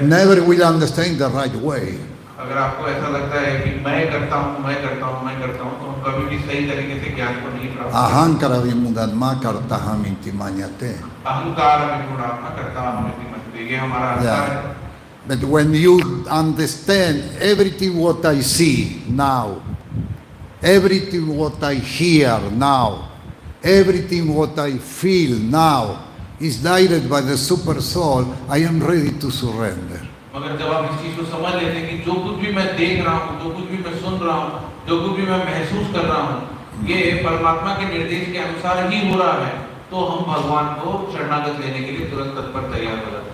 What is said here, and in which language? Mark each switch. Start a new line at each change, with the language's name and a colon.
English: Never will understand the right way.
Hindi: अगर आपको ऐसा लगता है कि मैं करता हूँ, तो कभी भी सही तरीके से ज्ञान को नहीं प्राप्त।
Sanskrit: Ahankara vimudadma kartaham intimanyate. अहंकार विमूढ़ात्मा
Hindi: करता हमें ये हमारा अहंकार है।
English: But when you understand everything what I see now, everything what I hear now, everything what I feel now is guided by the super soul, I am ready to surrender.
Hindi: मगर जब आप इस चीज को समझ लेते हैं कि जो कुछ भी मैं देख रहा हूँ, जो कुछ भी मैं सुन रहा हूँ, जो कुछ भी मैं महसूस कर रहा हूँ, ये परमात्मा के निर्देश के अनुसार ही हो रहा है, तो हम भगवान को शरणागत लेने के लिए तुरंत तत्पर तैयार हो जाते हैं।